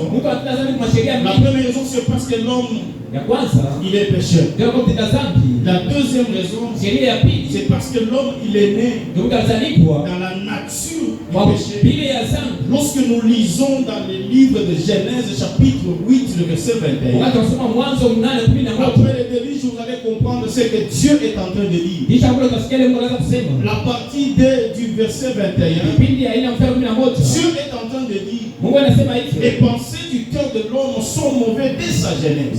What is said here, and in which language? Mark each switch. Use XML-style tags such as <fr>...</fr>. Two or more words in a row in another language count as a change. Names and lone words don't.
<sw>mtu anatenda dhambi kwa sheria</sw> <fr>La</fr> <sw>mingi.</sw> <fr>première raison, c'est parce que l'homme,</fr> <sw>Ya kwanza</sw> <fr>il est pécheur.</fr> <sw>ndio kwa kutenda dhambi.</sw> <fr>La deuxième raison,</fr> <sw>Sheria ya pili</sw> <fr>c'est parce que l'homme, il est né</fr> <sw>ndio mtu alizaliwa</sw> <fr>dans la nature</fr> <sw>kwa</sw> <fr>du péché.</fr> <sw>bile ya dhambi.</sw> <fr>Lorsque nous lisons dans le livre de Genèse, chapitre 8, le verset 21,</fr> <sw>Wakati tunasoma Mwanzo 8:11</sw> <fr>après le déluge, vous allez comprendre ce ce que Dieu est en train de dire. La partie du verset 21, Dieu est en train de dire, les pensées du cœur de l'homme sont mauvaises dès sa jeunesse.</fr>